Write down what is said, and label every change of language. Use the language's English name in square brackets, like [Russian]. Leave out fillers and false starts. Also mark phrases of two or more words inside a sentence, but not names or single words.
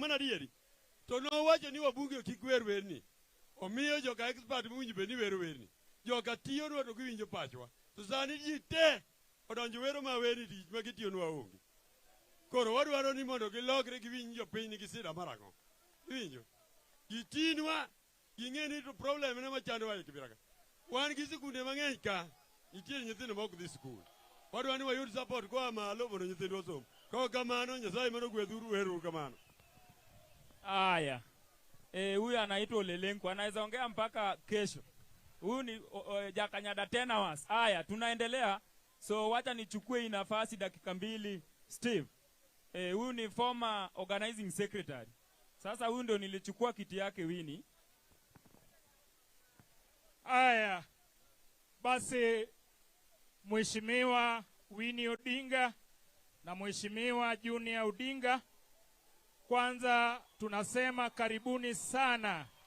[Luo (Kenya and Tanzania)] mana dieri to no wacho ni wabunge kik wer werni omiyo joka expert mwinjo be ni wer werni joka tiyo nwa to giwinjo pachwa to sani ji te odonjo wero ma weni tich ma gitiyo nwa onge koro wadwaro ni mondo gilokre giwinjo piny ni gisida marago giwinjo gitinwa ging'e ni to problem ne machandowa e kibiraka wan gi sikunde mang'eny ka nitie nyithindo ma ok dhi skul wadwaro ni wayud support koa malo mondo nyithindwa osom kok kamano Nyasaye mano gwedhuru weru kamano. [Swahili] Aya huyu anaitwa Lelenko anaweza ongea mpaka kesho. Huyu ni Jakanyada 10 hours. Aya tunaendelea, so wacha nichukue hii nafasi dakika mbili. Steve huyu ni [English] former organizing secretary. [Swahili] Sasa huyu ndio nilichukua kiti yake Winnie. Aya basi Mheshimiwa Winnie Odinga na Mheshimiwa Junior Odinga, kwanza tunasema karibuni sana.